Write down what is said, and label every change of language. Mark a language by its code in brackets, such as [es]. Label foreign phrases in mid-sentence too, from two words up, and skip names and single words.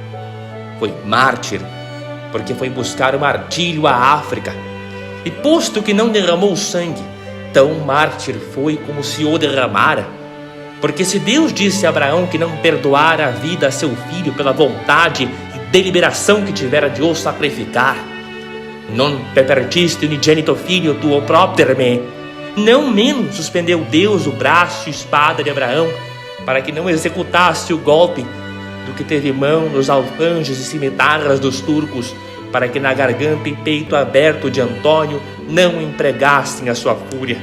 [pt] Foi mártir porque foi buscar o martírio à África. E posto que não derramou sangue, tão mártir foi como se o derramara. Porque se Deus disse a Abraão que não perdoara a vida a seu filho pela vontade e deliberação que tivera de o sacrificar, [la] non pervertiste unigenito filho tuo propter me, [pt] não menos suspendeu Deus o braço e espada de Abraão, para que não executasse o golpe, do que teve mão nos alfanjes e cimitarras dos turcos, para que na garganta e peito aberto de Antônio não empregassem a sua fúria.